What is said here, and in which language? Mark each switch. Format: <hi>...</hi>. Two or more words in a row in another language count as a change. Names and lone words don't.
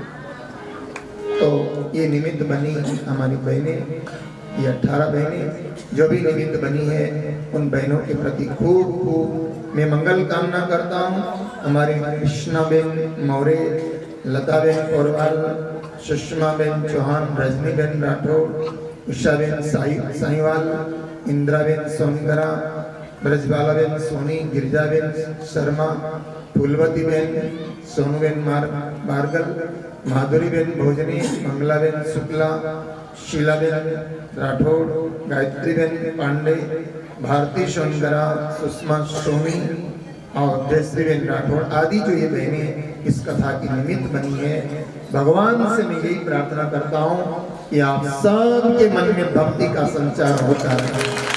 <hi>तो ये निमित्त बनी हमारी बहनें, ये 18 बहनें जो भी निमित्त बनी है, उन बहनों के प्रति खूब खूब मैं मंगल कामना करता हूँ। हमारी कृष्णा बेन मौर्य, लता बेन पोरवाल, सुषमा बेन चौहान, रजनी बेन राठौर, उषा बेन साईवाल, इंदिरा बेन सोनगरा, ब्रजबाला बेन सोनी, गिरिजा बेन शर्मा, फूलवती बेन, सोनू बेन बारगल, माधुरी बेन भोजनी, मंगला बेन शुक्ला, शीला बेन राठौड़, गायत्री बेन पांडे, भारती सोनगरा, सुषमा सोनी और जयश्री बेन राठौड़ आदि जो ये बहनें इस कथा की निमित्त बनी है, भगवान से मैं यही प्रार्थना करता हूँ कि आप सबके मन में भक्ति का संचार होता है।</hi>